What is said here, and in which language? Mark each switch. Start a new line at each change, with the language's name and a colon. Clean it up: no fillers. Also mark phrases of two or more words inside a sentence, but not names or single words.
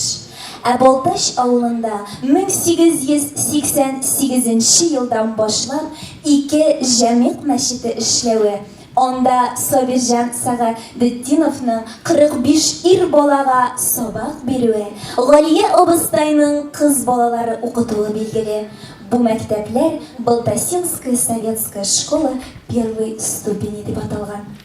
Tatar: Ә Балтач авылында 1888 елдан башлап 2 җәмигъ мәчете эшләве. Анда Сабирҗан Сәгадетдиновның 45 ир балага сабак бирүе, Галия абыстайның кыз балалары укытуы билгеле. Бу мәктәпләр
Russian: Балтасинская советская школа первой ступени
Tatar: дип аталган.